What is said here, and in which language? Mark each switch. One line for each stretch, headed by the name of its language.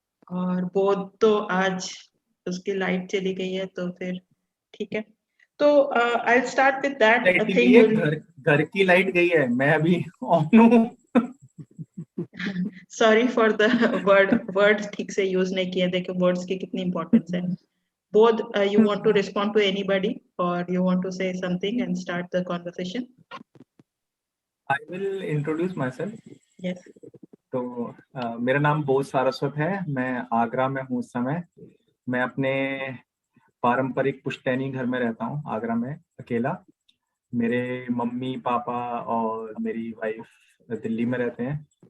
Hindi: और बोध तो आज उसकी लाइट चली गई है, तो फिर ठीक है।
English: तो I will start with that thing.
Hindi: घर की लाइट गई है, मैं अभी ऑन हूँ।
English: sorry for the word
Hindi: ठीक से यूज नहीं किए। देखो वर्ड्स की कितनी इंपॉर्टेंस है।
English: Bodh, you want to respond to anybody or you want to say something and start the conversation? I will introduce myself. Yes.
Hindi: तो मेरा नाम बोध सारस्वत है, मैं आगरा में हूँ इस समय। मैं अपने पारंपरिक पुश्तैनी घर में रहता हूँ आगरा में अकेला। मेरे मम्मी पापा और मेरी वाइफ दिल्ली में रहते हैं।